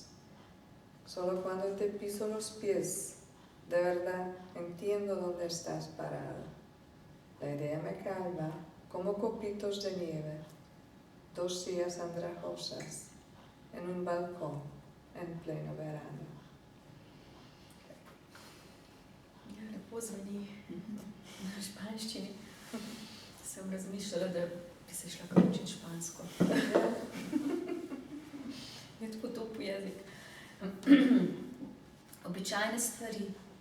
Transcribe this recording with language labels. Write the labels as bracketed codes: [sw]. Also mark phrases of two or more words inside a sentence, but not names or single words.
[es] Solo cuando te piso los pies, de verdad entiendo dónde estás parado. La idea me calma, como copitos de nieve, dos sillas andrajosas, en un balcón, en pleno verano. [sl] Ja, lepo zveni na španščini. Sem razmišljala, da bi se šla kar učiti špansko. Je tako top jezik. Običajne stvari.